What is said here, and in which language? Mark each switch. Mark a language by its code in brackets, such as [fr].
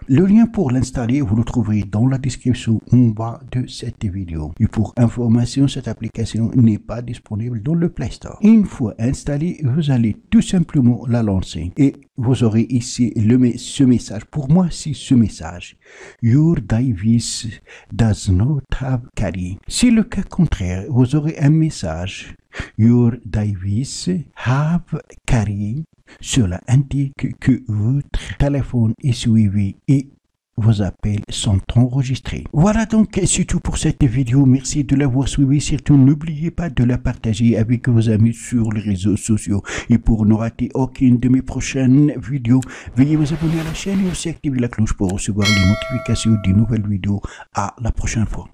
[fr] Le lien pour l'installer, vous le trouverez dans la description en bas de cette vidéo. Et pour information, cette application n'est pas disponible dans le Play Store. Une fois installée, vous allez tout simplement la lancer et vous aurez ici ce message. Pour moi, c'est ce message. [en] Your device does not have Carrier. [fr] Si le cas contraire, vous aurez un message. [en] Your device have Carrier. [fr] Cela indique que votre téléphone est suivi et vos appels sont enregistrés. Voilà donc, c'est tout pour cette vidéo. Merci de l'avoir suivi. Surtout, n'oubliez pas de la partager avec vos amis sur les réseaux sociaux. Et pour ne rater aucune de mes prochaines vidéos, veuillez vous abonner à la chaîne et aussi activer la cloche pour recevoir les notifications des nouvelles vidéos. À la prochaine fois.